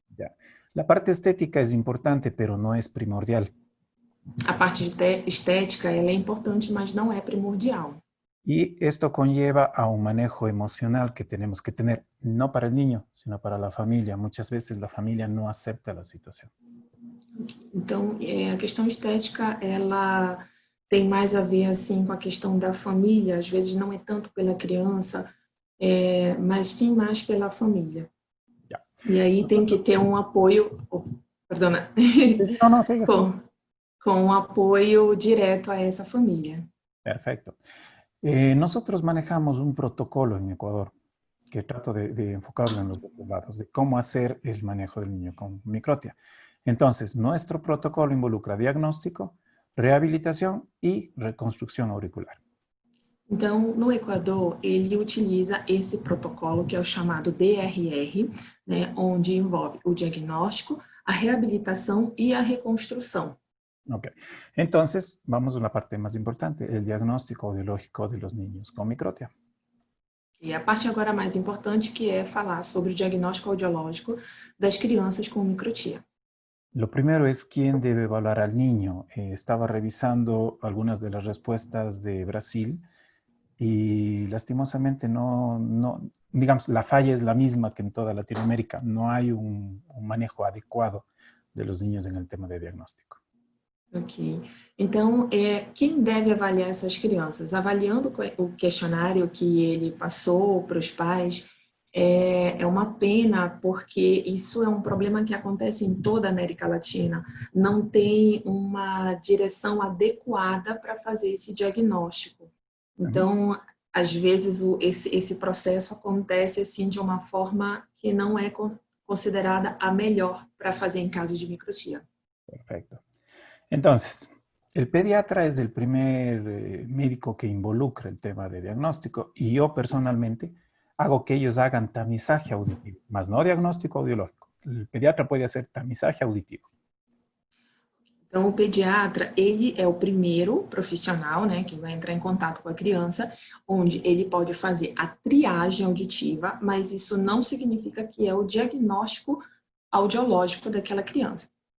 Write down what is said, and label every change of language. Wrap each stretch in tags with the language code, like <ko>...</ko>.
<es>Ya. La parte estética es importante, pero no es primordial.</es> <pt>A parte estética, ela é importante, mas não é primordial.</pt> <es>Y esto conlleva a un manejo emocional que tenemos que tener, no para el niño, sino para la familia. Muchas veces la familia no acepta la situación.</es> <pt>Então, a questão estética, ela tem mais a ver, assim, com a questão da família. Às vezes não é tanto pela criança, mas sim mais pela família.</pt> <es>Ya.</es> <pt>E aí tem que ter um apoio...</pt> <es>perdona. No, sigue.</es> <pt>Com um apoio direto a essa família.</pt> <es>Perfecto. Nosotros manejamos un protocolo en Ecuador que trato de enfocarlo en los dos lados, de cómo hacer el manejo del niño con microtia. Entonces, nuestro protocolo involucra diagnóstico,</es> <pt>rehabilitação e reconstrução auricular. Então, no Equador, ele utiliza esse protocolo, que é o chamado DRR, né, onde envolve o diagnóstico, a reabilitação e a reconstrução. Ok.</pt> <es>Entonces, vamos a una parte más importante, el diagnóstico audiológico de los niños con microtia.</es> <pt>E a parte agora mais importante, que é falar sobre o diagnóstico audiológico das crianças com microtia.</pt> <es>Lo primero es quién debe evaluar al niño. Estaba revisando algunas de las respuestas de Brasil y lastimosamente digamos, la falla es la misma que en toda Latinoamérica. No hay un manejo adecuado de los niños en el tema de diagnóstico. Ok.</es> <pt>Então, quem deve avaliar essas crianças? Avaliando o questionário que ele passou para os pais, é uma pena, porque isso é um problema que acontece em toda a América Latina. Não tem uma direção adequada para fazer esse diagnóstico. Então, às vezes, esse processo acontece assim, de uma forma que não é considerada a melhor para fazer em casos de microtia.</pt> <es>Perfecto. Entonces, el pediatra es el primer médico que involucra el tema de diagnóstico y yo personalmente hago que ellos hagan tamizaje auditivo, más no diagnóstico audiológico. El pediatra puede hacer tamizaje auditivo.</es> <pt>Então, o pediatra, ele é o primeiro profissional, né, que vai entrar em contato com a criança, onde ele pode fazer a triagem auditiva, mas isso não significa que é o diagnóstico audiológico daquela criança.</pt>